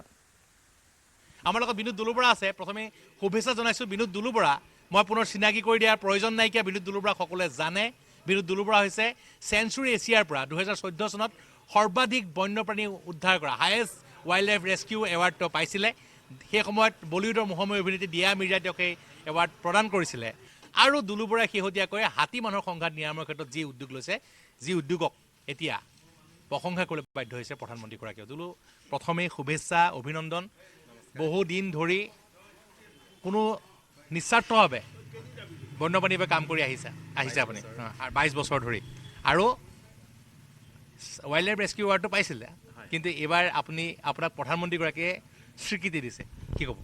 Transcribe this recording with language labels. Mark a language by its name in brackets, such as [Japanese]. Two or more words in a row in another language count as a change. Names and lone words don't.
[Assamese] আমাৰ লগত বিনোদ দুলু বৰা আছে প্ৰথমে শুভেচ্ছা জনাইছো বিনোদ দুলু বৰা মই পুনৰ চিনাকি কৰি দিয়াৰ প্ৰয়োজন নাই কি বিনোদ দুলু বৰা সকলোৱে জানে বিনোদ দুলু বৰা হৈছে সেঞ্চুৰী এছিয়াৰ পৰা 2014 চনত সৰ্বাধিক বন্যপ্ৰাণী উদ্ধাৰ কৰা [English] highest wild life rescue award [Assamese] तो पाइছিলে সেই সময়ত বলিউডৰ মহাময়ী অভিনেত্ৰী দিয়া মিৰ্জাই তেওঁক এই এৱাৰ্ড প্ৰদান কৰিছিলে আৰু দুলু বৰাই শেহতীয়াকৈ হাতী মানুহৰ সংঘাত নিৰাময়ৰ ক্ষেত্ৰত যি উদ্যোগ লৈছে যি উদ্যোগক এতিয়া প্ৰশংসা কৰিবলৈ বাধ্য হৈছে প্ৰধানমন্ত্ৰীগৰাকীয়ে দুলু প্ৰথমেই শুভেচ্ছা অভিনন্দন বহুদিন ধৰি কোনো নিস্বাৰ্থভাৱে বন্যপ্ৰাণীৰ বাবে কাম কৰি আহিছে আপুনি 22 বছৰ ধৰি আৰু [English] wild life rescue award [Assamese] পাইছিলে কিন্তু এইবাৰ আপোনাক প্ৰধানমন্ত্ৰীগৰাকীয়ে স্বীকৃতি দিছে কি ক'ব